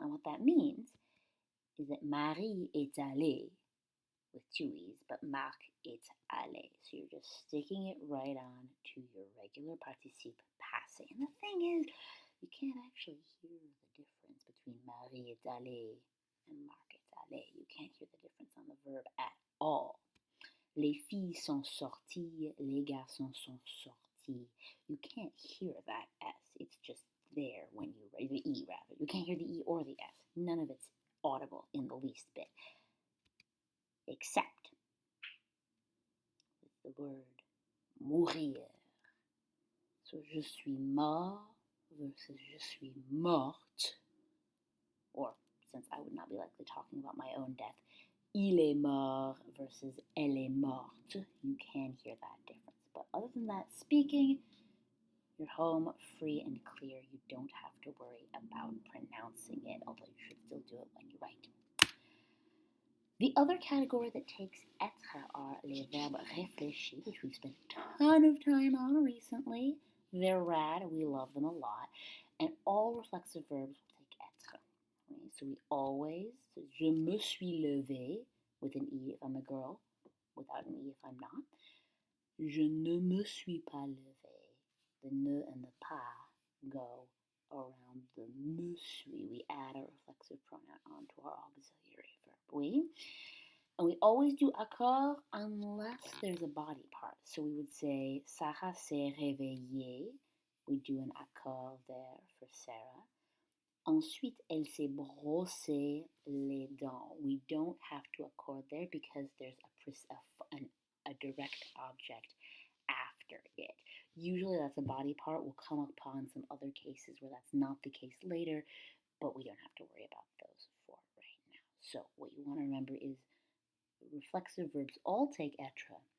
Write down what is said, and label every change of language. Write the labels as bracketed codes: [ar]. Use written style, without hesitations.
[en] And what that means is that [fr] Marie est allée [en] with two E's, but [fr] Marc est allé. [en] So you're just sticking it right on to your regular participe passé. And the thing is, you can't actually hear the difference between [fr] Marie est allée [en] and [fr] Marc est allé. [en] You can't hear the difference on the verb at all. [fr] Les filles sont sorties, les garçons sont sortis. [en] You can't hear that S. It's just there when you write the E, rather. You can't hear the E or the S. None of it's audible in the least bit. Except with the word mourir. [fr] So je suis mort versus je suis morte. [en] Or, since I would not be likely talking about my own death, [fr] il est mort [en] versus [fr] elle est morte. [en] You can hear that difference. But other than that, speaking, you're home free and clear. You don't have to worry about pronouncing it, although you should still do it when you write. The other category that takes être are [fr] les verbes réfléchis, [en] which we've spent a ton of time on recently. They're rad. We love them a lot. And all reflexive verbs will take être. Okay, so we always, so [fr] je me suis levée [en] with an E if I'm a girl, without an E if I'm not. [fr] Je ne me suis pas levée. [en] The ne and the pas go around the me suis. We add a reflexive pronoun onto our auxiliary verb. Oui? And we always do accord unless there's a body part. So we would say Sarah [fr] s'est réveillée. [en] We do an accord there for Sarah. [fr] Ensuite, elle s'est brossé les dents. [en] We don't have to accord there because there's a direct object after it. Usually that's a body part. We'll come upon some other cases where that's not the case later, but we don't have to worry about those for right now. So what you want to remember is reflexive verbs all take être.